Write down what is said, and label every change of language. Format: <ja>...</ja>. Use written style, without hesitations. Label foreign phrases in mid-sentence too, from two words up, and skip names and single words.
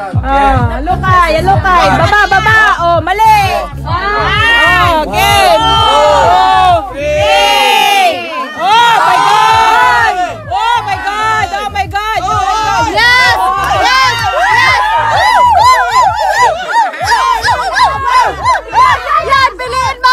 <tl>Alukay, alukay. Baba, baba. Oh, mali.</tl> <en>Oh, game. Oh, oh my God. Oh my God. Oh my God. Yes! Yes! Yes!</en> <tl>Yan! Piliin mo!</tl>